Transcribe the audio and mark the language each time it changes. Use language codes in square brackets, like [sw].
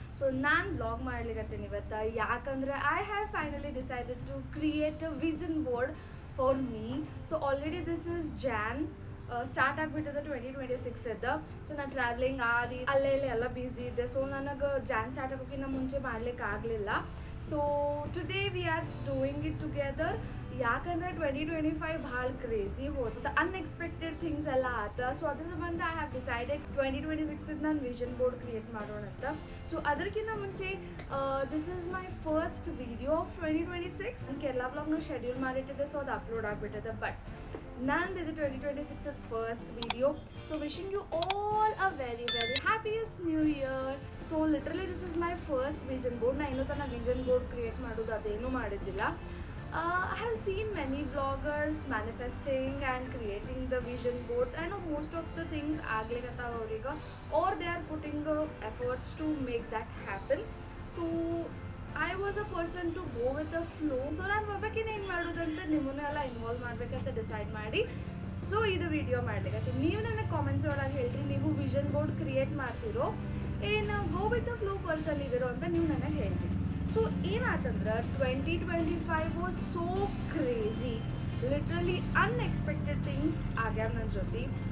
[kn] So ನಾನು vlog ಮಾಡ್ಲಿಕತ್ತೀನಿ ಇವತ್ತು ಯಾಕಂದ್ರೆ [en] I have finally decided to create a vision board for me. So already this is Jan. [kn] Start ಆಗಿಬಿಟ್ಟದ 2026 ಇದ್ದ. So ನಾನು travelling ಆದಿ ಅಲ್ಲೇ ಎಲ್ಲ ಬ್ಯುಸಿ ಇದ್ದೆ. ಸೊ ನನಗೆ ಜಾನ್ ಸ್ಟಾರ್ಟ್ ಆಗೋಕ್ಕಿಂತ ಮುಂಚೆ ಮಾಡ್ಲಿಕ್ಕೆ ಆಗಲಿಲ್ಲ. [en] So today we are doing it together. [kn] ಯಾಕಂದ್ರೆ 2025 ಭಾಳ ಕ್ರೇಜಿ ಹೋದ, ಅನ್ಎಕ್ಸ್ಪೆಕ್ಟೆಡ್ ಥಿಂಗ್ಸ್ ಎಲ್ಲ ಆತ. ಸೊ ಅದ್ರ ಸಂಬಂಧ [en] I have decided [kn] 2026 ನಾನು ವಿಷನ್ ಬೋರ್ಡ್ ಕ್ರಿಯೇಟ್ ಮಾಡೋಣ ಅಂತ. [en] so [kn] ಅದಕ್ಕಿಂತ ಮುಂಚೆ [en] This is my first video of 2026. [kn] ನಾನು ಕೇರಳ ವ್ಲಾಗ್ನ ಶೆಡ್ಯೂಲ್ ಮಾಡಿಟ್ಟಿದ್ದೆ, ಸೊ ಅದು ಅಪ್ಲೋಡ್ ಆಗಿಬಿಟ್ಟಿದೆ. But ನಂದಿದೆ 2026 first video. [en] So wishing you all a very happiest new year. So literally this is my first vision board. [kn] ನಾ ಇನ್ನೂ ತನಕ ವಿಷನ್ ಬೋರ್ಡ್ ಕ್ರಿಯೇಟ್ ಮಾಡೋದು ಅದೇನೂ ಮಾಡಿದ್ದಿಲ್ಲ. [en] I have seen many vloggers manifesting and creating the vision boards. I know most of the things [kn] ಆಗ್ಲಿಕತ್ತಾವ ಅವ್ರಿಗೆ, [en] or they are putting efforts to make that happen. So I was a person to go with the flow. [kn] So ನಾನು ಹೋಗ್ಬೇಕಿನ ಏನು ಮಾಡೋದಂತ ನಿಮ್ಮನ್ನ ಎಲ್ಲ involve ಮಾಡ್ಬೇಕಂತ decide ಮಾಡಿ so ಇದು ವಿಡಿಯೋ ಮಾಡ್ಲಿಕ್ಕೆ. ನೀವು ನನಗೆ ಕಾಮೆಂಟ್ಸ್ ಒಳಗೆ ಹೇಳ್ರಿ, ನೀವು ವಿಷನ್ ಬೋರ್ಡ್ ಕ್ರಿಯೇಟ್ ಮಾಡ್ತಿರೋ ಏನು [en] go with the flow person [kn] ಇದಿರೋ ಅಂತ ನೀವು ನನಗೆ ಹೇಳ್ರಿ. So ಏನಾತಂದ್ರೆ 2025 [en] was so crazy, [kn] literally unexpected things ಆಗ್ಯಾವ ನನ್ನ ಜೊತೆ.